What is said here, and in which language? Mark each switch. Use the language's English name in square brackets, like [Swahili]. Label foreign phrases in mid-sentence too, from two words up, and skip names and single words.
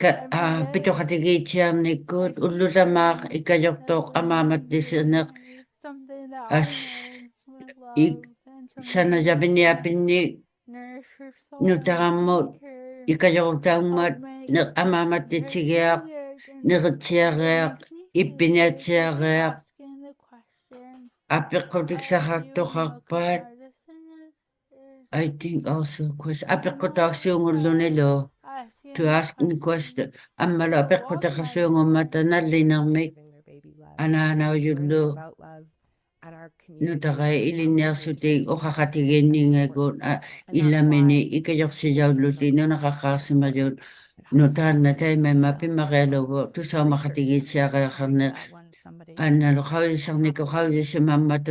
[Inuktitut] pitoqatigiitsiarnikkut ullulamaaq ikajortoq amaamattiserneq sanajaviniapinni nutaqammut ikajorutaummat amaamattitsigiaq neritsiareaq ippiniatsiareaq apiqqutiksaqartoqarpaat [English] I think [Inuktitut] also apiqqutaarsuungullunilo [English] to ask the question [Inuktitut] ammalo apiqqutaqasuungummata nallinermik anaanaujullu nutaqai iliniarsutik uqaqatigiinningagut illamini ikajorsijaulluti nunaqaqqaarsimayut nutaanna taimama pimmarialugu tusaumaqatigiitsiareaqarne annalu qavisarniku qavisisimammatu